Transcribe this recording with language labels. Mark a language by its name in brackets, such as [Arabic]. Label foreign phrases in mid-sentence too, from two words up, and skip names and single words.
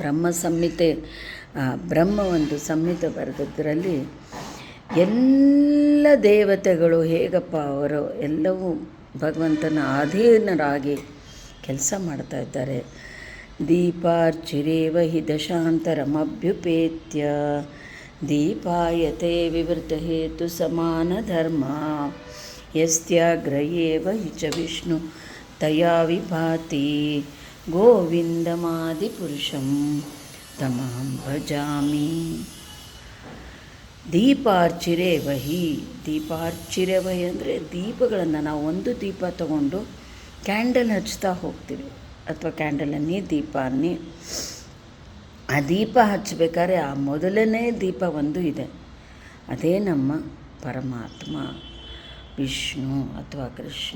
[Kannada] ಬ್ರಹ್ಮ ಒಂದು ಸಂಹಿತೆ ಬರೆದದ್ರಲ್ಲಿ ಎಲ್ಲ ದೇವತೆಗಳು ಹೇಗಪ್ಪ ಅವರು ಎಲ್ಲವೂ ಭಗವಂತನ ಅಧೀನರಾಗಿ ಕೆಲಸ ಮಾಡ್ತಾ ಇದ್ದಾರೆ. [Sanskrit] ದೀಪಾರ್ಚಿರೇವ ಹಿ ದಶಾಂತರಮಭ್ಯುಪೇತ್ಯ ದೀಪಾಯತೆ ವಿವೃತ ಹೇತು ಸಮಾನ ಧರ್ಮ ಯಸ್ತ್ಯಾಗ್ರಯೇವ ಹಿ ಚ ವಿಷ್ಣು ತಯಾ ವಿಭಾತಿ ಗೋವಿಂದಮಾದಿಪುರುಷಂ ತಮಹಂ ಭಜಾಮಿ. [Kannada] ದೀಪಾರ್ಚಿರೇವಹಿ ಅಂದರೆ ದೀಪಗಳನ್ನು ನಾವು ಒಂದು ದೀಪ ತಗೊಂಡು ಕ್ಯಾಂಡಲ್ ಹಚ್ತಾ ಹೋಗ್ತೀವಿ, ಅಥವಾ ಕ್ಯಾಂಡಲನ್ನೇ ದೀಪ ಅನ್ನಿ. ಆ ದೀಪ ಹಚ್ಚಬೇಕಾದ್ರೆ ಆ ಮೊದಲನೇ ದೀಪ ಒಂದು ಇದೆ, ಅದೇ ನಮ್ಮ ಪರಮಾತ್ಮ ವಿಷ್ಣು ಅಥವಾ ಕೃಷ್ಣ.